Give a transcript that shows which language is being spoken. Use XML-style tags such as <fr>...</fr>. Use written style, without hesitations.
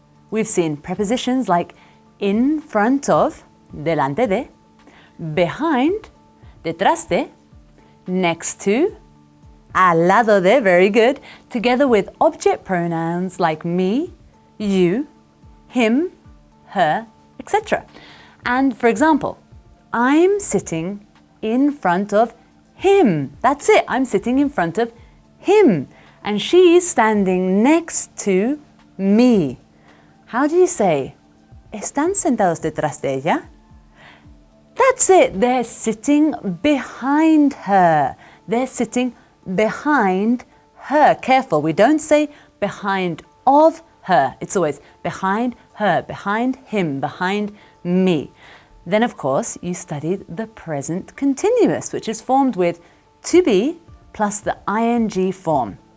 <en>We've seen prepositions like in front of,</en> <es>delante de,</es> <en>behind,</en> <es>detrás de,</es> <en>next to,</en> <es>al lado de,</es> <en>very good, together with object pronouns like me, you, him, her, etc. And for example, I'm sitting in front of him. That's it, I'm sitting in front of him. And she's standing next to me. How do you say,</en> <es>¿están sentados detrás de ella?</es> <en>That's it, they're sitting behind her. They're sitting behind her. Careful, we don't say behind of her. It's always behind her, behind him, behind me. Then of course you studied the present continuous, which is formed with to be plus the ing form.</en>